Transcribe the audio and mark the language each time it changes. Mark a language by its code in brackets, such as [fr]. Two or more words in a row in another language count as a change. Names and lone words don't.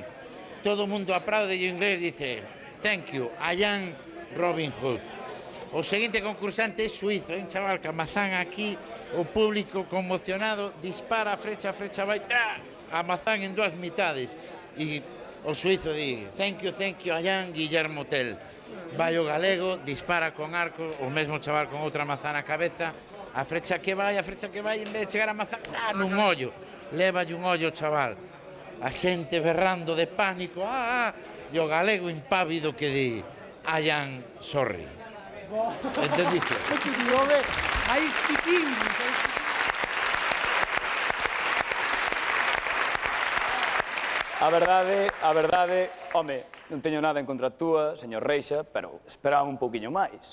[gl] Todo o mundo aplaude e o inglés dice [en] thank you, I am Robin Hood. [gl] O seguinte concursante é suizo, un chaval ca mazán aquí, o público conmocionado, dispara a frecha vai, a mazán en dúas mitades. E o suizo di [en] thank you, I am Guillermo Tell. [gl] Vai o galego, dispara con arco, o mesmo chaval con outra mazá na cabeza, a frecha que vai, en vez de chegar a mazá, nun ollo, levalle un ollo, chaval. A xente berrando de pánico, e o galego impávido que di, [en] I am sorry. [gl] Entendiche? A verdade, home, non teño nada en contra túa, señor Reixa, pero esperaba un pouquiño máis.